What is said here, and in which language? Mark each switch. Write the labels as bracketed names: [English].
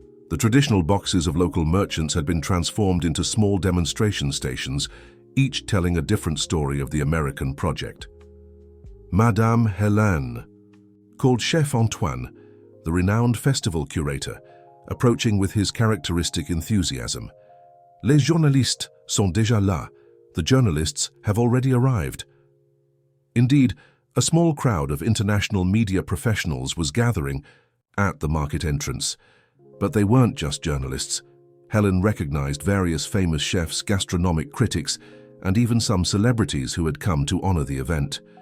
[English] The traditional boxes of local merchants had been transformed into small demonstration stations, each telling a different story of the American project. Madame Hélène, called Chef Antoine, the renowned festival curator, approaching with his characteristic enthusiasm. [French] Les journalistes sont déjà là. [English] The journalists have already arrived. Indeed, a small crowd of international media professionals was gathering at the market entrance. But they weren't just journalists. Helen recognized various famous chefs, gastronomic critics, and even some celebrities who had come to honor the event.